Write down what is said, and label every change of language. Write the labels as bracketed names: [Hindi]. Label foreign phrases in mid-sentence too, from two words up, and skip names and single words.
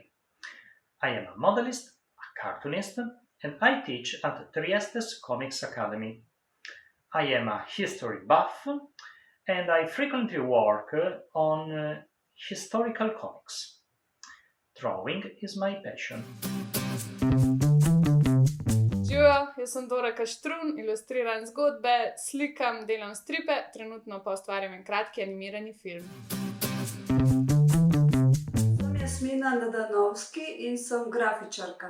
[English] I am a modelist, a cartoonist, and I teach at Trieste's Comics Academy. I am a history buff and I frequently work on historical comics. Drawing is my passion. [Slovenian] Živijo, jaz sem Dora Kaštrun, ilustriram zgodbe, slikam, delam stripe, trenutno pa ustvarjam en kratki animirani film. Sem Jasmina Nadanovski in sem grafičarka.